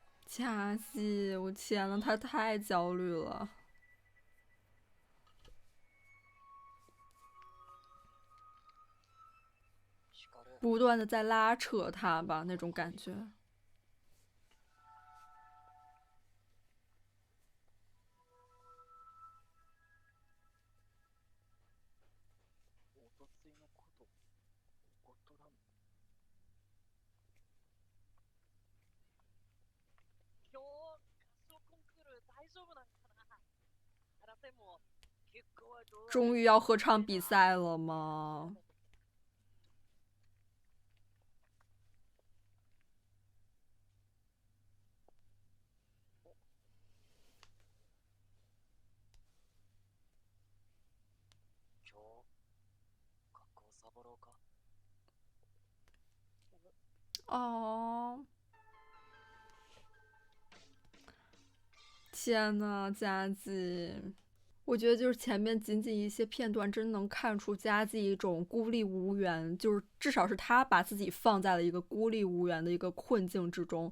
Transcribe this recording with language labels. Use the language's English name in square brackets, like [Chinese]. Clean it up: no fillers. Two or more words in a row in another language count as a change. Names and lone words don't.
[Chinese] 佳绩，我天呐，他太焦虑了，不断的在拉扯他吧，那种感觉。 [Japanese] おとついのこと起こっとらんの？今日合唱コンクール大丈夫なんかな？話せんも結果はどうやら [Chinese] 终于要合唱比赛了吗？ [Japanese] 今日学校サボろうか？ [Chinese] 哦，天呐，佳绩，我觉得就是前面仅仅一些片段，真能看出佳绩一种孤立无援，就是至少是他把自己放在了一个孤立无援的一个困境之中。